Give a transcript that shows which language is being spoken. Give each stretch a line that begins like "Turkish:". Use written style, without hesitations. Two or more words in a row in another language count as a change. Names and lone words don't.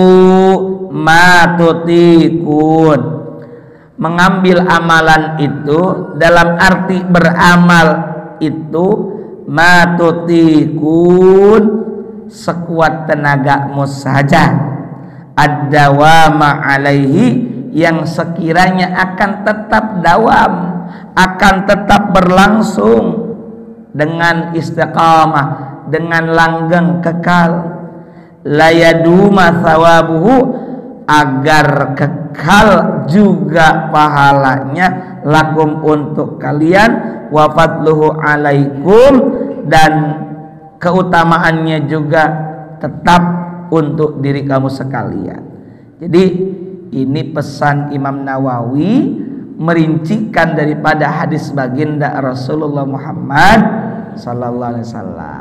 Indonesian: matutikun, mengambil amalan itu dalam arti beramal itu matutikun, sekuat tenagamu saja,
Arabic: الدوام عليه,
Indonesian: yang sekiranya akan tetap dawam, akan tetap berlangsung dengan istiqamah, dengan langgeng kekal.
Arabic: لا يدوم ثوابه,
Indonesian: agar kekal juga pahalanya, lakum untuk kalian,
Arabic: وفضله عليكم,
Indonesian: dan keutamaannya juga tetap untuk diri kamu sekalian. Jadi ini pesan Imam Nawawi merincikan daripada hadis baginda Rasulullah Muhammad
Arabic: صلى الله عليه وسلم.